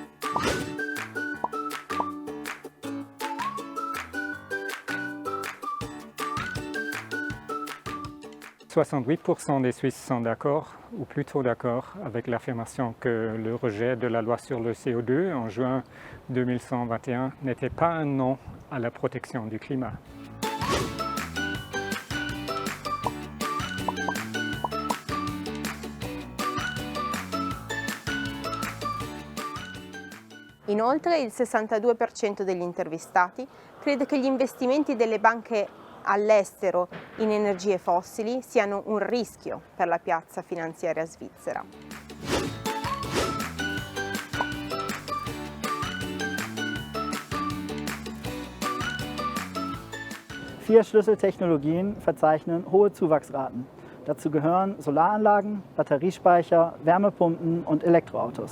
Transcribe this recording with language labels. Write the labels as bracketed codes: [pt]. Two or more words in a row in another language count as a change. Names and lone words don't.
[fr] 68% des Suisses sont d'accord, ou plutôt d'accord, avec l'affirmation que le rejet de la loi sur le CO2 en juin 2121 n'était pas un non à la protection du climat. [it] Inoltre il 62% degli intervistati crede che gli investimenti delle banche all'estero in energie fossili siano un rischio per la piazza finanziaria svizzera. [de] Vier Schlüsseltechnologien verzeichnen hohe Zuwachsraten. Dazu gehören Solaranlagen, Batteriespeicher, Wärmepumpen und Elektroautos.